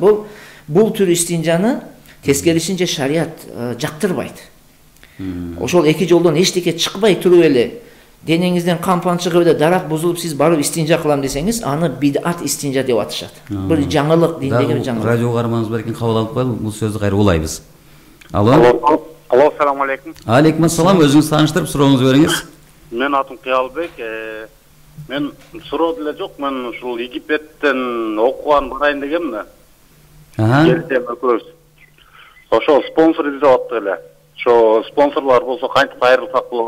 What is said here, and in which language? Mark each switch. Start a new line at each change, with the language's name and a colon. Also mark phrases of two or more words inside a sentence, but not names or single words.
Kyrgyz: Бул түр истинжаны тескерисинче шарият жактырбайт. Ошол эки жолдон эчтеке чыкпай туруп эле денеңизден кампан чыгып эле дарат бузулуп сиз барып истинжа кылам десеңиз, аны бидат истинжа деп атышат. Бир жаңылык, диндеги бир жаңылык. Радио угарманыбыз бар экен, кабыл алып коелу, бул сөздү кайра улайбыз. Алло,
Arabic: السلام عليكم. عليكم السلام,
Kyrgyz: өзүңүз тааныштырып сурооңузду бериңиз. Мен атым Кыялбек. Мен суроо деле жок, мен ушул Египеттен окуган барайын дегем да. Келсем экөөбүз. Ошол спонсор издеп аттык эле. Ошо спонсорлор болсо кантип кайрылсак болот?